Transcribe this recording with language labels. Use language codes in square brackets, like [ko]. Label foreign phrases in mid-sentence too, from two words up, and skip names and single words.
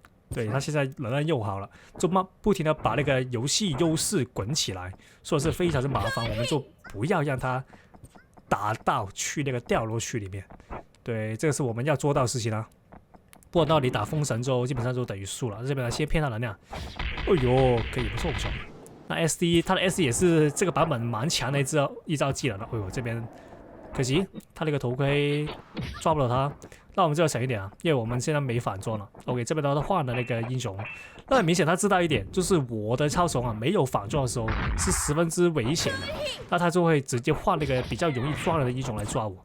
[zh] 對，他現在能量用好了，就不停的把那個遊戲優勢滾起來，所以是非常之麻煩。我們就不要讓他打到去那個掉落區裡面。對，這個是我們要做到的事情啊。不然到你打風神之後，基本上就等於輸了。這邊呢，先騙他能量。哎呦，可以，不錯。那 SD 它的 SD 也是這個版本蠻強的一招技能了。哎呦，這邊可惜他那個頭盔抓不了他，那我們就要想一點啊，因為我們現在沒反裝了。OK， 這邊的話他換了那個英雄，那很明顯他知道一點，就是我的超雄啊沒有反裝的時候是十分之危險的，那他就會直接換那個比較容易抓人的英雄來抓我。